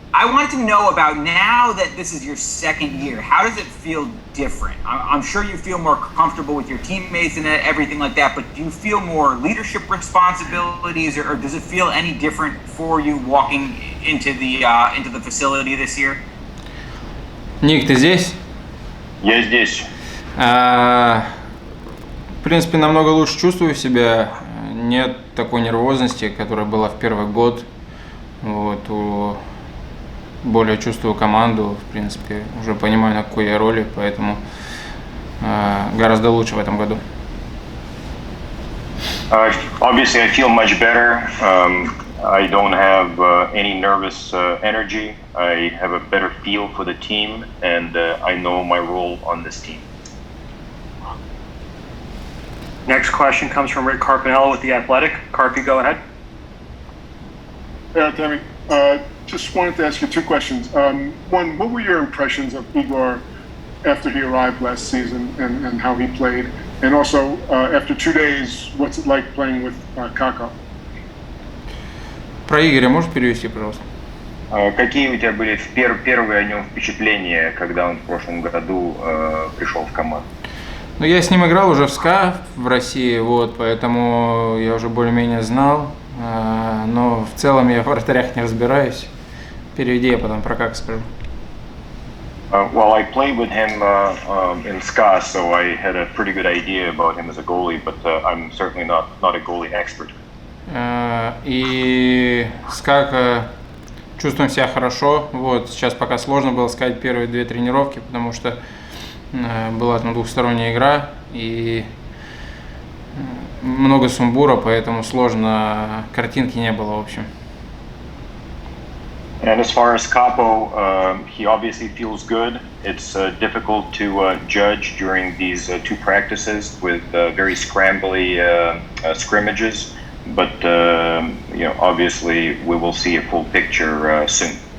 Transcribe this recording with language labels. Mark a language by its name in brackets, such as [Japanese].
[English] I wanted to know about now that this is your second year, how does it feel different? I'm sure you feel more comfortable with your teammates and everything like that, but do you feel more leadership responsibilities, or does it feel any different for you walking into the facility this year? [Russian] Ник, ты здесь? Я здесь. В принципе, намного лучше чувствую себя. Нет такой нервозности, которая была в первый год. Вот, более чувствую команду, в принципе, уже понимаю, на какой я роли, поэтому гораздо лучше в этом году. [English] Obviously, I feel much better. I don't have any nervous energy. I have a better feel for the team, and I know my role on this team. Next question comes from Rick Carpinello with The Athletic. Carpy, go ahead. Hey, Artemi. Just wanted to ask you two questions. One, what were your impressions of Igor after he arrived last season and how he played? And also, after 2 days, what's it like playing with Kakko? [Russian] Про Игоря можешь перевести, пожалуйста? Какие у тебя были первые о нем впечатления, когда он в прошлом году пришел в команду? Ну, я с ним играл уже в СКА в России, вот, поэтому я уже более-менее знал. Но в целом я в вратарях не разбираюсь. Переведи, я потом про как скажу. [English] Well, I played with him in SCA, so I had a pretty good idea about him as a goalie, but I'm certainly not a goalie expert. [Russian] И с как чувствуем себя хорошо. Вот, сейчас пока сложно было сказать первые 2 тренировки, потому что была там двухсторонняя игра и много сумбура, поэтому сложно, картинки не было, в общем. [English] And as far as Kaapo, he obviously feels good. It's difficult to judge during these 2 practices with very scrambly scrimmages, but obviously we will see a full picture soon.